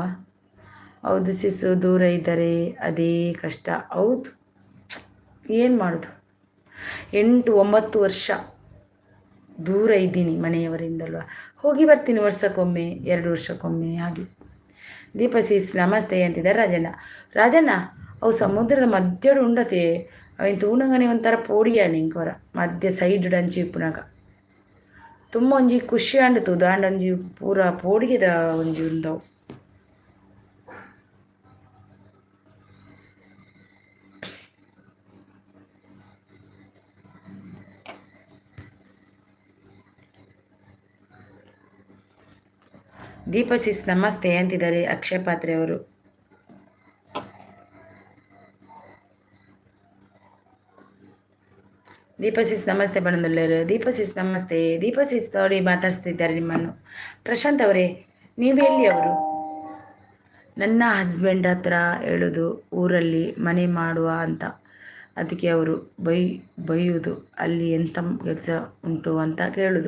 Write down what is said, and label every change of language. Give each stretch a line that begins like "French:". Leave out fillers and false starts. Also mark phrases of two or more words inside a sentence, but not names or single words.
Kannada: ಹೌದು ಸಿಸು, ದೂರ ಇದ್ದರೆ ಅದೇ ಕಷ್ಟ. ಹೌದು, ಏನು ಮಾಡೋದು, 8-9 ವರ್ಷ ದೂರ ಇದ್ದೀನಿ ಮನೆಯವರಿಂದಲ್ವ. ಹೋಗಿ ಬರ್ತೀನಿ ವರ್ಷಕ್ಕೊಮ್ಮೆ 2 ವರ್ಷಕ್ಕೊಮ್ಮೆ ಹಾಗೆ. ದೀಪ ಸಿಸ್ ನಮಸ್ತೆ ಅಂತಿದ್ದಾರೆ ರಾಜಣ್ಣ.
Tulu: ರಾಜಣ್ಣ ಅವು ಸಮುದ್ರದ ಮಧ್ಯಡು ಉಂಡತೆ ಅವಿನ ತೂನಗನೆ ಒಂಥರ ಪೋಡಿಯಾನೆ ಇಂಕೋರ ಮಧ್ಯ ಸೈಡ್ ಡಂಚಿ ಪುನಗ ತುಂಬ ಒಂಜಿ ಖುಷಿ ಅಂಡಿತು. ದಾಂಡೊಂಜಿ ಪೂರ ಪೋಡಿಗೆದ ಒಂಜಿ ಉಂದವು.
Kannada: ದೀಪ ಸಿಸ್ ನಮಸ್ತೆ ಅಂತಿದ್ದಾರೆ ಅಕ್ಷಯ ಪಾತ್ರೆ ಅವರು. ದೀಪ ಸಿಸ್ ನಮಸ್ತೆ ಬಣ್ಣದಲ್ಲರು. ದೀಪ ಸಿಸ್ ನಮಸ್ತೆ. ದೀಪ ಸಿಸ್ ನೋಡಿ ಮಾತಾಡಿಸ್ತಿದ್ದಾರೆ ನಿಮ್ಮನ್ನು. ಪ್ರಶಾಂತ್ ಅವರೇ, ನೀವು ಎಲ್ಲಿ? ಅವರು ನನ್ನ ಹಸ್ಬೆಂಡ್ ಹತ್ರ ಹೇಳೋದು ಊರಲ್ಲಿ ಮನೆ ಮಾಡುವ ಅಂತ, ಅದಕ್ಕೆ ಅವರು ಬೈಯುವುದು ಅಲ್ಲಿ ಎಂಥ ಕೆಲಸ ಉಂಟು ಅಂತ ಕೇಳೋದು.